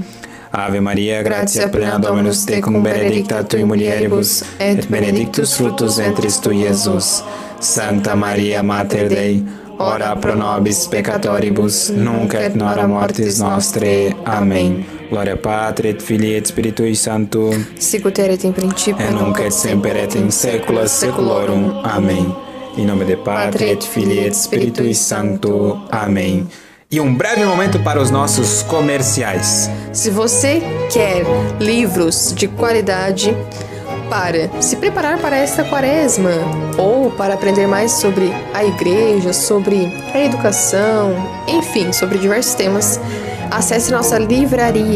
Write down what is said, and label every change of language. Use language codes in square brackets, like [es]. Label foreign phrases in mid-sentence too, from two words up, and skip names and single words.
[la] Ave Maria, gratia plena Dominus tecum, benedicta tui mulieribus, et benedictus fructus ventris tui, Iesus. Sancta Maria, Mater Dei, ora pro nobis peccatoribus, nunc et in hora mortis nostrae. [pt] Amém. [la] Gloria Patri et Filii et Spiritui Sancto, sicut erat in principio et nunc et semper et in saecula saeculorum. [pt] Amém. Em nome de [la] Patri et Filii et Spiritui Sancto. [pt] Amém. E um breve momento para os nossos comerciais. Se você quer livros de qualidade para se preparar para esta quaresma ou para aprender mais sobre a igreja, sobre a educação, enfim, sobre diversos temas, acesse nossa livraria.